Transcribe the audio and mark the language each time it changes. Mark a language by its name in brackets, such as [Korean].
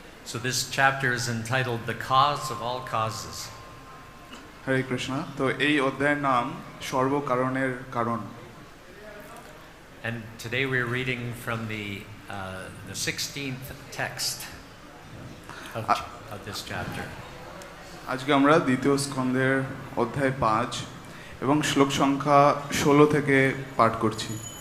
[English] So this chapter is entitled The Cause of All Causes. Hare Krishna. [Bangla] তো এই অধ্যায়ের নাম সর্বকারণের কারণ। [English] And today we're reading from the 16th text of this chapter. [Bangla] আজকে আমরা দ্বিতীয় স্কন্ধের অধ্যায় 5 এবং শ্লোক সংখ্যা 16 থেকে পাঠ করছি।